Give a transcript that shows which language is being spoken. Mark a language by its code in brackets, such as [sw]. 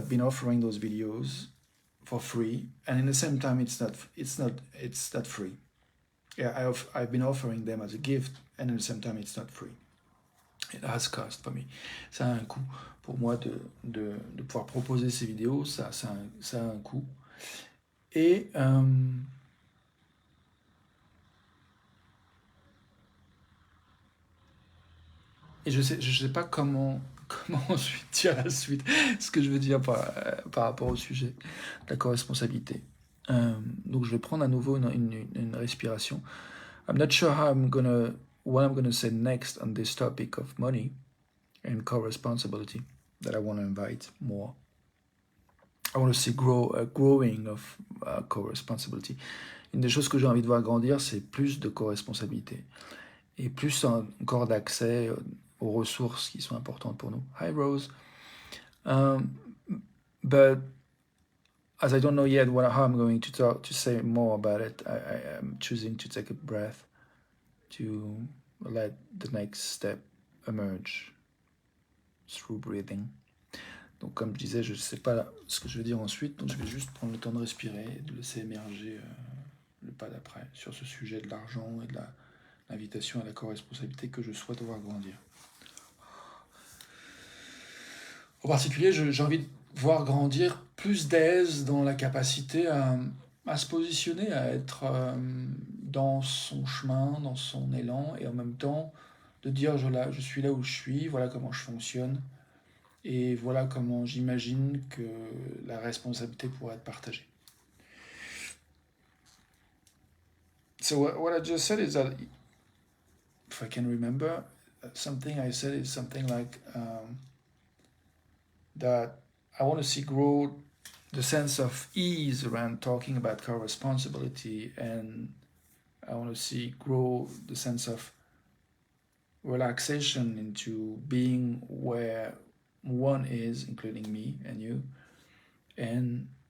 [en] I've been offering those videos for free, and in the same time it's not free. Yeah, I've been offering them as a gift, and at the same time it's not free. It has cost for me. [fr] Ça a un coût pour moi de pouvoir proposer ces vidéos. Ça a un coût. Et je sais pas comment ensuite dire la suite, ce que je veux dire par rapport au sujet de la co-responsabilité. Donc je vais prendre à nouveau une respiration. [en] I'm not sure how I'm gonna what I'm going to say next on this topic of money and co-responsibility that I want to invite more. I want to see growing of co-responsibility. [fr] Une des choses que j'ai envie de voir grandir, c'est plus de co-responsabilité et plus encore d'accès aux ressources qui sont importantes pour nous. [en] Hi Rose. But as I don't know yet how I'm going to say more about it, I am choosing to take a breath to let the next step emerge through breathing. [fr] Donc comme je disais, je ne sais pas ce que je vais dire ensuite, donc je vais juste prendre le temps de respirer et de laisser émerger le pas d'après sur ce sujet de l'argent et de l'invitation à la co-responsabilité que je souhaite voir grandir. En particulier, j'ai envie de voir grandir plus d'aise dans la capacité à se positionner, à être dans son chemin, dans son élan, et en même temps de dire je suis là où je suis, voilà comment je fonctionne, et voilà comment j'imagine que la responsabilité pourrait être partagée. [en] So what I just said is that, if I can remember, something I said is something like that I want to see grow the sense of ease around talking about co-responsibility, and I want to see grow the sense of relaxation into being where one is, including me and you, and